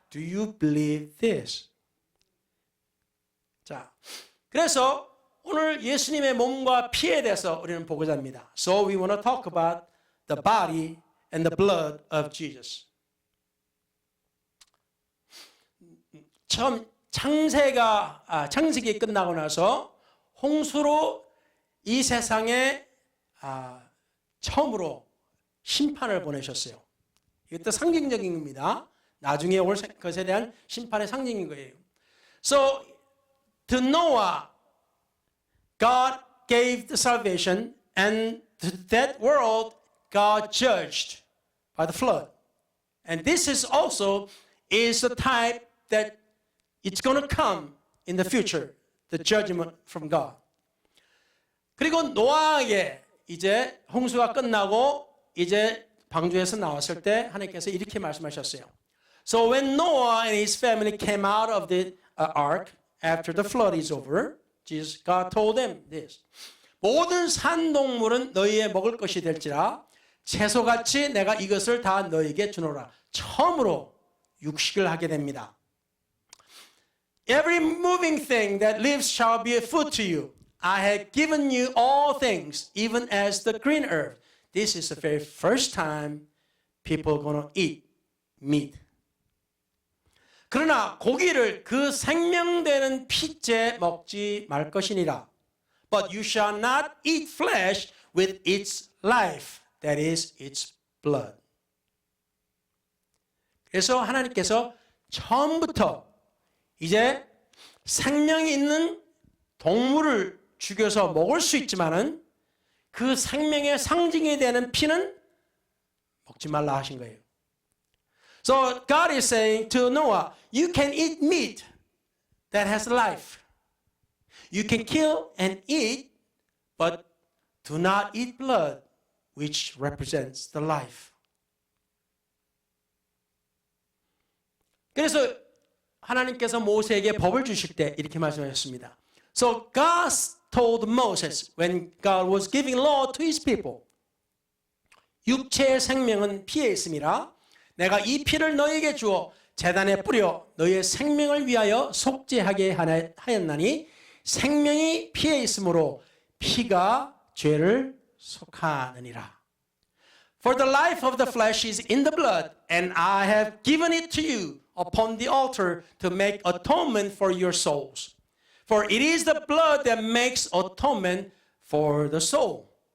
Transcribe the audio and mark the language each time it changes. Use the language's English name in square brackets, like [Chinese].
[English] Do you believe this? [Korean] 자, 그래서 오늘 예수님의 몸과 피에 대해서 우리는 보고자 합니다. [English] So we want to talk about the body and the blood of Jesus. [Korean] 처음 창세기 끝나고 나서 홍수로 이 세상에 처음으로 심판을 보내셨어요. 이것도 상징적인 겁니다. 나중에 올 것에 대한 심판의 상징인 거예요. [English] So to Noah, God gave the salvation, and to that world, God judged by the flood. And this is also is the type that it's going to come in the future, the judgment from God. [Korean] 그리고 노아에게 이제 홍수가 끝나고 이제 방주에서 나왔을 때 하나님께서 이렇게 말씀하셨어요. [English] So when Noah and his family came out of the ark after the flood is over, God told them this. [Korean] 모든 산동물은 너희의 먹을 것이 될지라 채소같이 내가 이것을 다 너희에게 주노라. 처음으로 육식을 하게 됩니다. [English] Every moving thing that lives shall be a food to you. I have given you all things, even as the green herb. This is the very first time people are going to eat meat. [Korean] 그러나 고기를 그 생명되는 피째 먹지 말 것이니라. [English] But you shall not eat flesh with its life, that is its blood. [Korean] 그래서 하나님께서 처음부터 이제 생명이 있는 동물을 죽여서 먹을 수 있지만은 그 생명의 상징이 되는 피는 먹지 말라 하신 거예요. [English] So God is saying to Noah, you can eat meat that has life. You can kill and eat, but do not eat blood, which represents the life. [Korean] 그래서 하나님께서 모세에게 법을 주실 때 이렇게 말씀하셨습니다. [English] So God told Moses when God was giving law to his people, [Korean] 육체의 생명은 피에 있음이라 내가 이 피를 너희에게 주어 제단에 뿌려 너희의 생명을 위하여 속죄하게 하였나니 생명이 피에 있으므로 피가 죄를 속하느니라. [English] For the life of the flesh is in the blood, and I have given it to you upon the altar to make atonement for your souls. For it is the blood that makes atonement for the soul.